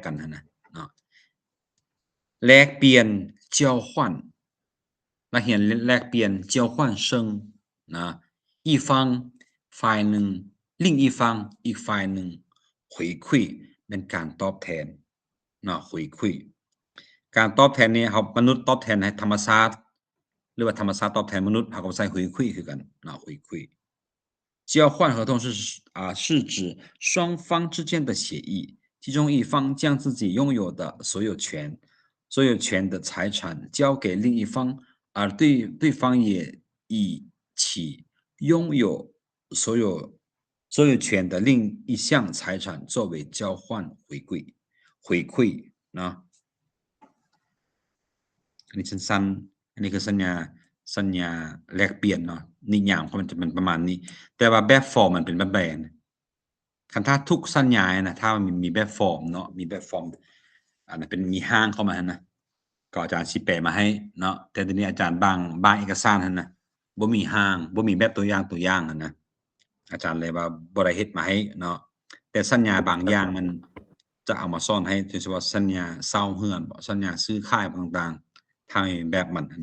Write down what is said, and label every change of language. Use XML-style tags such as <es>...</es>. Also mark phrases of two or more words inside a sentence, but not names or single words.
<tts>กันนะเนาะแลกเปลี่ยน交换นักเรียนแลกเปลี่ยน交换生นะ一方ฝ่ายหนึ่ง另一方อีกฝ่ายหนึ่ง回馈 เป็นการตอบแทนเนาะ回馈การตอบแทนนี้เขามนุษย์ตอบแทนให้ธรรมชาติหรือว่าธรรมชาติตอบแท นมนุษย์เขาก็ใช้</tts> <zh>回馈</zh> <tts>คือกันเนาะ</tts> <zh>回馈交换合同是指双方之间的协议其中一方将自己拥有的所有权的财产交给另一方而对方也以其拥有所有权的另一项财产作为交换回馈เนาะ</zh> <tts>อันนี้สั้นๆอันนี้คือสัญญาแลกเปลี่ยนเนาะนิยามของมันจะเป็นประมาณนี้แต่ว่าแบบฟอร์มมันเป็น แบบใดคันถ้าทุกสัญญานะถ้ามันมีแบบฟอร์มเนาะมีแบบฟอร์มอันนั้นเป็นมีห้างเข้ามานะก็อาจารย์สิแปลมาให้เนาะแต่ทีนี้อาจารย์บางเอกสารหั่นนะบ่มีห้างบ่มีแบบตัวอย่างหั่นนะอาจารย์เลยว่าบ่ได้เฮ็ดมาให้เนาะแต่สัญญาบางอย่างมันจะเอามาสอนให้โดยเฉพาะสัญญาเช่าเรือนบ่สัญญาซื้อขายต่างๆถ้ามีแบบมันนะ</tts>